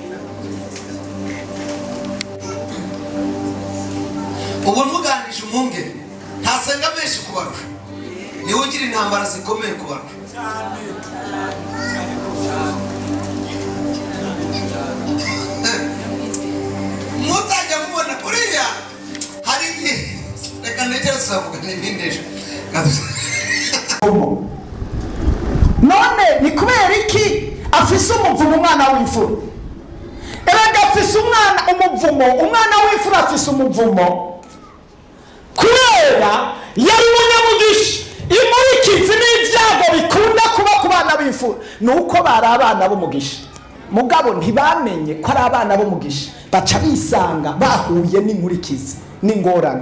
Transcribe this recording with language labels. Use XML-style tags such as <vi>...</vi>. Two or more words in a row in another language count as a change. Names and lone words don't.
<rn>Ubu muganije umwungere ntasenga menshi kubarusha niwe ugira intambara zikomeye kubarusha. Mutajya mubona uriya hari reka negera tuzavuga n'ibindi ejo. None ni kubera iki afise umuvumo umwana w'imfura? Erega afise umwana w'imfura afise umuvumo kubera yari umunyamugisha. Imurikizi n'ibyago bikunda kuba ku bana b'imfura nuko bari abana b'umugisha mugabo ntibamenye ko ari abana b'umugisha baca bisanga bahuye n'inkurikizi n'ingorane.</rn>